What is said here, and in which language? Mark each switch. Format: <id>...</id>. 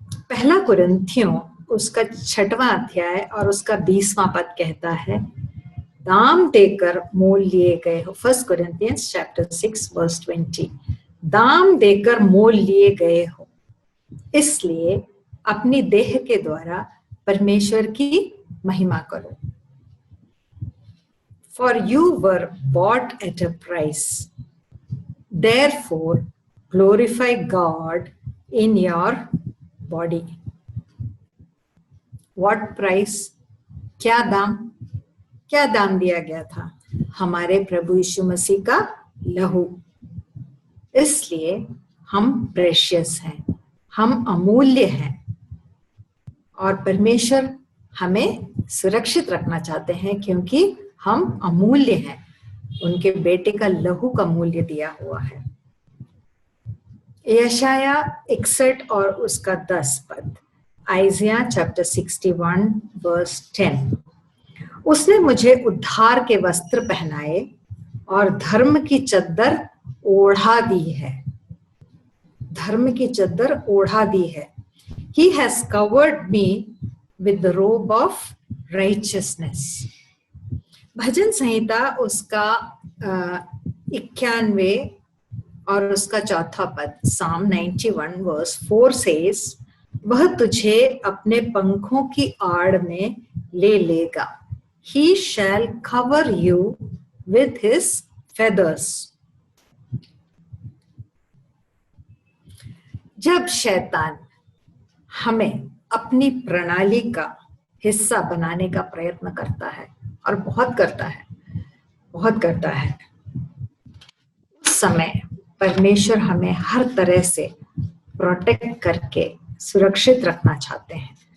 <hi>पहला कुरिन्थियों उसका 6वां अध्याय और उसका 20वां पद कहता है, दाम देकर मोल लिए गए हो।</hi> <en>1 Corinthians chapter 6 verse 20,</en> <hi>दाम देकर मोल लिए गए हो, इसलिए अपनी देह के द्वारा परमेश्वर की महिमा करो।</hi> <en>For you were bought at a price, therefore glorify God in your body. What price?</en> <hi>क्या दाम दिया गया था? हमारे प्रभु यीशु मसीह का लहू। इसलिए हम प्रेशियस हैं, हम अमूल्य हैं और परमेश्वर हमें सुरक्षित रखना चाहते हैं क्योंकि हम अमूल्य हैं। उनके बेटे का लहू का मूल्य दिया हुआ है। यशाया 61 और उसका 10 पद,</hi> <en>Isaiah chapter 61 verse 10,</en> <hi>उसने मुझे उद्धार के वस्त्र पहनाए और धर्म की चद्दर ओढ़ा दी है। धर्म की चद्दर ओढ़ा दी है।</hi> <en>He has covered me with the robe of righteousness.</en> <hi>भजन संहिता उसका 91 और उसका चौथा पद,</hi> <en>Psalm 91 verse 4 says,</en> <hi>वह तुझे अपने पंखों की आड़ में ले लेगा.</hi> <en>He shall cover you with his feathers.</en> <hi>जब शैतान हमें अपनी प्रणाली का हिस्सा बनाने का प्रयत्न करता है, और बहुत करता है, उस समय परमेश्वर हमें हर तरह से प्रोटेक्ट करके सुरक्षित रखना चाहते हैं.</hi>